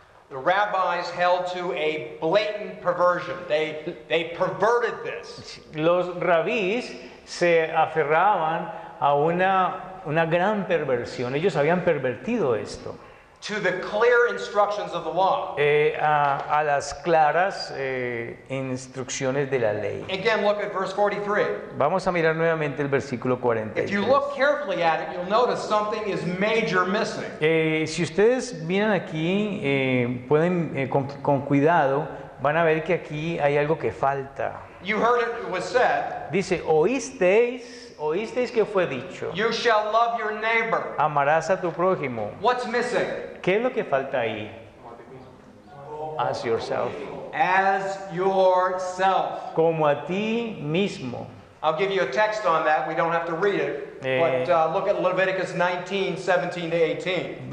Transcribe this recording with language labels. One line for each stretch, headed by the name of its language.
English: The rabbis held to a blatant perversion. They perverted this.
Spanish: Los rabís se aferraban a una gran perversión. Ellos habían pervertido esto.
English: To the clear instructions of the law.
Spanish: A las claras instrucciones de la ley.
English: Again, look at verse 43.
Spanish: Vamos a mirar nuevamente el versículo
English: If
Spanish: 43.
English: you look carefully at it, you'll notice something is major missing.
Spanish: Si ustedes miran aquí, pueden con cuidado, van a ver que aquí hay algo que falta.
English: You heard it was said,
Spanish: Dice, oísteis que fue dicho,
English: you shall love your neighbor.
Spanish: amarás a tu prójimo.
English: What's missing?
Spanish: ¿Qué es lo que falta ahí?
English: As yourself. as yourself.
Spanish: como a ti mismo.
English: I'll give you a text on that. We don't have to read it. But look at Leviticus 19, 17 to 18.